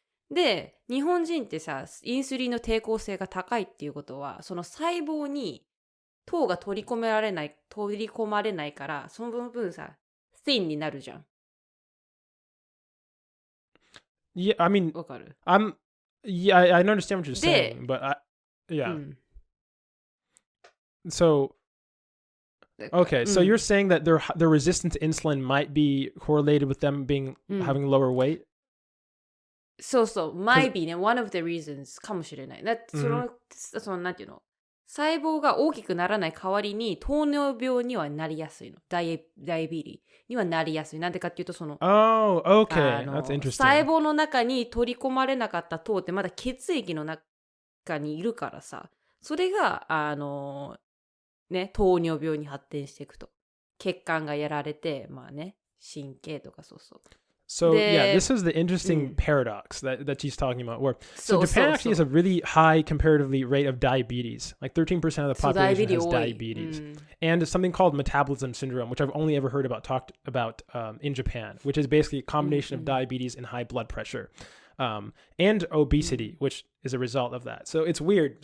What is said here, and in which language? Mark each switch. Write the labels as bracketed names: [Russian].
[Japanese] で、日本人ってさ、インスリンの抵抗性が高いっていうことは、その細胞に糖が取り込まれないから、その分さ、thin になるじゃん。 [English] Yeah, I mean, [Japanese] わかる？ [English] yeah, I understand what you're saying, but yeah. So, okay, so you're saying that their resistance to insulin might be correlated with them having lower weight? [Japanese] そうそう、 [English] might be ね、one of the reasons [Japanese] かもしれない。だってそのなんていうの、細胞が大きくならない代わりに糖尿病にはなりやすいの。ダイビリにはなりやすい。なんでかっていうと、その、 [English] Oh, okay. That's interesting. [Japanese] 細胞の中に取り込まれなかった糖ってまだ血液の中にいるからさ、それが、ね、糖尿病に発展していくと。血管がやられて、まあね、神経とかそうそう。 [English] So yeah, this is the interesting paradox that she's talking about. So Japan actually has a really high comparatively rate of diabetes. Like 13% of the population has diabetes, and something called metabolism syndrome, which I've only ever heard talked about in Japan, which is basically a combination of diabetes and high blood pressure, and obesity, which is a result of that. So it's weird.